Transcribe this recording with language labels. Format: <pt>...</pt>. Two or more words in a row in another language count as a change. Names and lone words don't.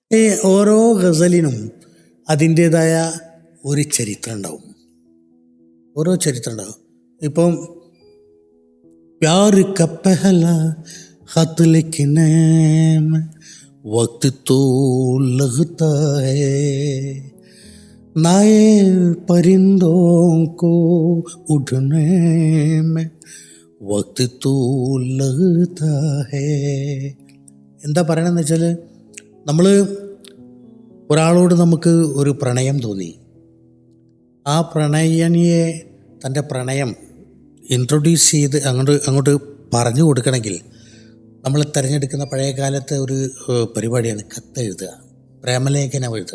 <ml>ഈ ഓരോ ഗസലിനും അതിൻ്റേതായ ഒരു ചരിത്രം ഉണ്ടാവും. ഓരോ ചരിത്രം ഉണ്ടാവും. ഇപ്പം</ml> <hi>प्यार का पहला ख़त लिखने में वक्त तो लगता है नए परिंदों को उड़ने में वक्त तो लगता है.</hi> <ml>എന്താ പറയണമെന്ന് വെച്ചാൽ, നമ്മൾ ഒരാളോട് നമുക്ക് ഒരു പ്രണയം തോന്നി, ആ പ്രണയനിയെ തൻ്റെ പ്രണയം ഇൻട്രൊഡ്യൂസ് ചെയ്ത് അങ്ങോട്ട് പറഞ്ഞു കൊടുക്കണമെങ്കിൽ നമ്മൾ തിരഞ്ഞെടുക്കുന്ന പഴയ കാലത്തെ ഒരു പരിപാടിയാണ് കത്തെഴുതുക, പ്രേമലേഖനം എഴുതുക.</ml>